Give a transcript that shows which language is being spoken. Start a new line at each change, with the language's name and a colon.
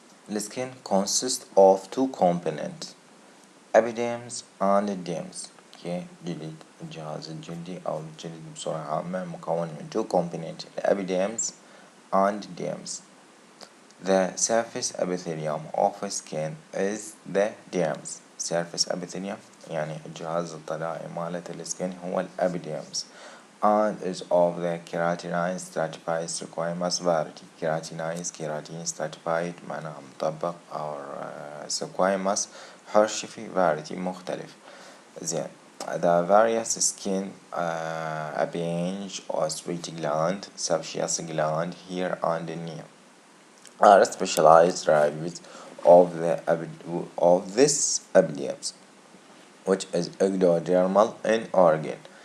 English: السكن consists of two components epidermis and dermis.
Arabic: جلد الجهاز الجلدي أو الجلد بصورة عامة مكون من
English: two components epidermis and dermis. The surface epithelium of skin is the dermis. surface epithelium
Arabic: يعني الجهاز الطلائي مالة السكن هو الابيديرمس
English: and is of the keratinized stratified squamous variety.
Arabic: keratinized كيراتين stratified معناها مطبق أو squamous حرشفي variety مختلف. زين.
English: The various skin appendage or sweat gland, sebaceous gland here and near are specialized ribs of this epidermis, which is ectodermal in origin.